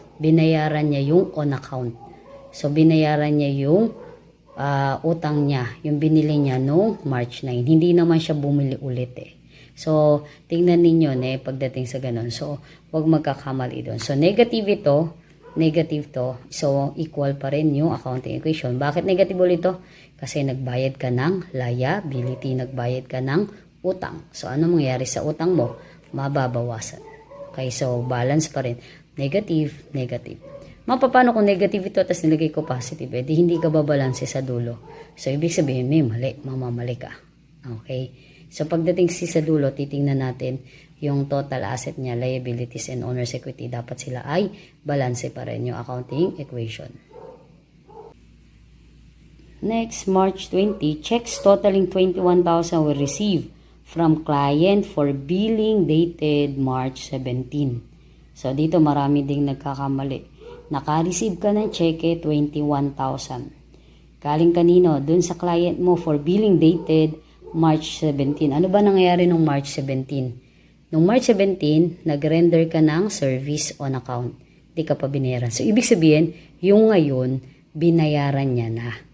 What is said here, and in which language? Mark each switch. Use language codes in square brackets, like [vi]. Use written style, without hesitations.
[tl] Binayaran niya yung on account. So, binayaran niya yung utang niya, yung binili niya no March 9. Hindi naman siya bumili ulit eh. So, tingnan ninyo pagdating sa ganun. So, wag magkakamali doon. So, negative ito, negative to. So, equal pa rin yung accounting equation. Bakit negative ulit ito? Kasi nagbayad ka ng liability, nagbayad ka ng utang. So, ano mangyayari sa utang mo? Mababawasan. Okay, so balance pa rin. Negative, negative. Mapapano kung negative ito, tapos nilagay ko positive, di hindi ka babalanse sa dulo. So, ibig sabihin, may mali, mamamali ka. Okay? So, pagdating sa dulo, titingnan natin yung total asset niya, liabilities and owner's equity. Dapat sila ay balanse pa rin yung accounting equation. [en] Next, March 20, checks totaling 21,000 were received from client for billing dated March 17. [tl] So, dito marami ding nagkakamali. Naka-receive ka ng cheque 21,000. Galing kanino? Dun sa client mo [en] for billing dated March 17. [tl] Ano ba nangyayari nung March 17? Nung March 17, nag-render ka ng service on account. Di ka pa binayaran. So, ibig sabihin, yung ngayon, binayaran niya na.